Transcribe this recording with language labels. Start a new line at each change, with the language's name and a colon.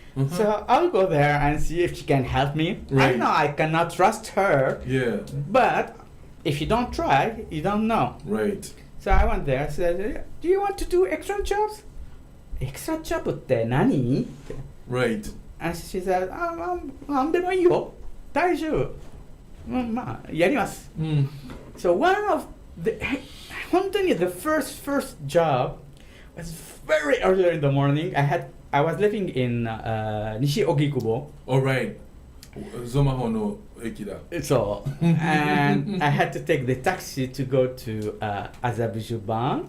English: Mhm. So I'll go there and see if she can help me. I Right. know I cannot trust her, Yeah. but if you don't try, you don't know. Right. So I went there, said, do you want to do extra jobs? Extra job
Japanese: って何?
English: Right. And she said,
Japanese: なんでもいいよ。大丈夫。まあ、やります。 Mm.
English: So one of the,
Japanese: 本当に
English: the first job was very early in the morning. I was living in Nishi Ogikubo. All right.
Japanese: Zomaho no eki da.
English: So, and I had to take the taxi to go to Azerbaijan,